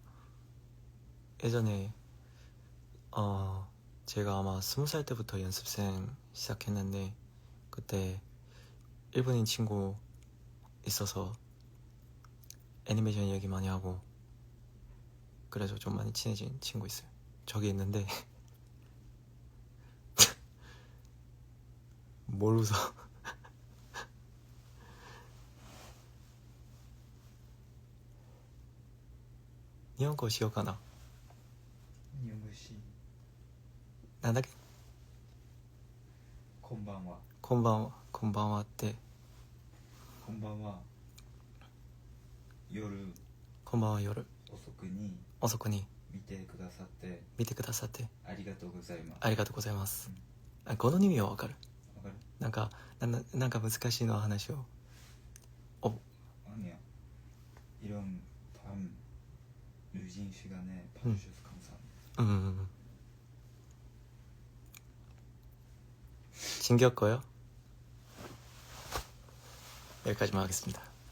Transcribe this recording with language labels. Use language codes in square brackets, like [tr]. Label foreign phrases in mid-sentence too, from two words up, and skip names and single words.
[ko] 예전에 제가 아마 20살 때부터 연습생 시작했는데 그때 일본인 친구 있어서 애니메이션 얘기 많이 하고 그래서 좀 많이 친해진 친구 있어요. 저기 있는데 뭘 웃어? 일본어 시어가나? [ja] 日本語しなんだっけ？こんばんはこんばんは。こんばんはって。こんばんは夜こんばんは夜遅くに見てくださってありがとうございます。ありがとうございます。この意味はわかる？わかる？なんか難しいの話を。 [ko] 아니야. 이런 밤 늦은 시간에 봐주셔서 감사합니다. 챙겼고요. 여기까지만 하겠습니다.